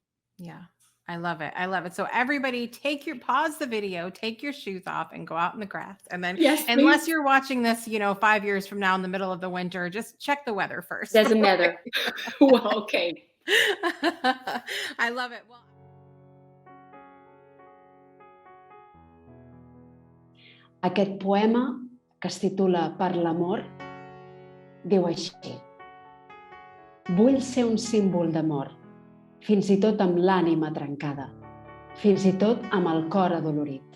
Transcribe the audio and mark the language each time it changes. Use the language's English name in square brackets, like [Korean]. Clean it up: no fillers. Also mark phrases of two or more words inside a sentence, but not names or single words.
[English] Yeah. I love it. I love it. So everybody pause the video, take your shoes off and go out in the grass. And then Yes, unless please. you're watching this, 5 years from now in the middle of the winter, just check the weather first. Doesn't matter. Well, okay. I love it. Well, [Catalan] Aquest poema, que es titula Per l'amor, diu així: vull ser un símbol d'amor, fins i tot amb l'ànima trencada, fins i tot amb el cor adolorit.